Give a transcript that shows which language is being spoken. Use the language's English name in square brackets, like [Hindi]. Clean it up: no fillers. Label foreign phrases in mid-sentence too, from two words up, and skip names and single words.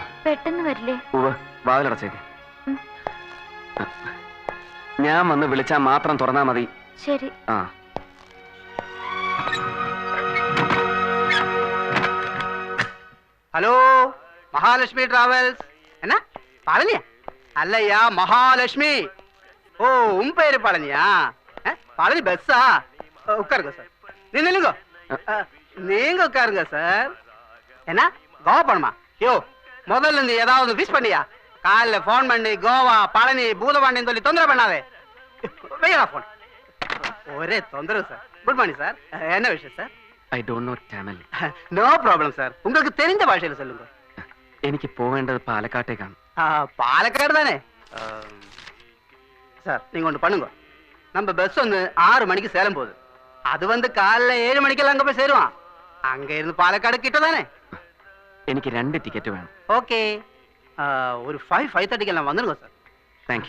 [Malayalam] പെട്ടെന്ന് വരില്ലേ? ഉവ്വ്, വാതിലടച്ചേക്ക്. ഞാൻ വന്ന് വിളിച്ചാൽ മാത്രം തുറന്നാ മതി. ശരി. ആ, [Tamil] ഹലോ, മഹാലക്ഷ്മി டிராவல்ஸ். என்ன பழனியா? அல்லையா, மகாலட்சுமி. ஓ, உன் பேரு பழனியா? பழனி பஸ்ஸா? உட்காருங்க சார். நில்லுங்க. நீங்க உட்காருங்க சார். என்ன கோவா போணுமா? யோ முதல்ல நீ ஏதாவது விஷ் பண்ணியா? காலைல போன் பண்ணி கோவா பழனி பூதபாண்டின்னு சொல்லி தொந்தரவு பண்ணாதே. வையா போன். ஒரே தொந்தரவு சார். [English] good morning [Tamil] சார். என்ன விஷயம் சார்? [English] I don't know Tamil. no problem sir. [Tamil] உங்களுக்கு தெரிஞ்ச ഭാഷയിൽ சொல்லுங்க. [Malayalam] എനിക്ക് പോവേണ്ടത് പാലക്കാട്ടേക്കാണ്. [Tamil] പാലക്കാട് தானே சார். நீங்க ஒன்று பண்ணுங்க. நம்ம பஸ் வந்து 6 மணிக்கு சேலம் போகுது. அது வந்து காலைல 7 மணிக்கெல்லாம் அங்க போய் சேருவான். அங்க இருந்து பாலக்காடு கிட்ட தானே? [Malayalam] എനിക്ക് 2 ടിക്കറ്റ് വേണം. [Tamil] ஓகே. ஒரு 5:30க்கு எல்லாம் வந்துருங்க சார். [English] thank you.